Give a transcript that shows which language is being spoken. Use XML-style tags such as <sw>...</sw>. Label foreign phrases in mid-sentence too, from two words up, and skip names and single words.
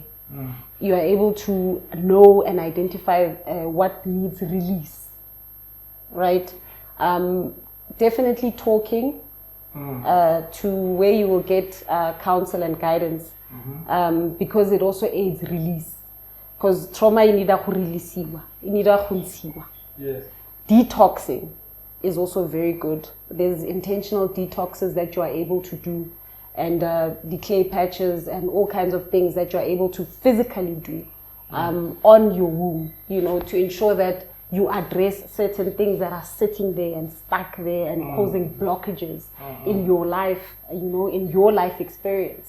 <en>You are able to know and identify what needs release, right? Definitely talking to where you will get counsel and guidance, because it also aids release. Because trauma inida kurelisiwa, inida kunsiwa. Yes. Detoxing is also very good. There's intentional detoxes that you are able to do, and decay patches and all kinds of things that you're able to physically do on your womb, to ensure that you address certain things that are sitting there and stuck there and causing blockages in your life, in your life experience.</en>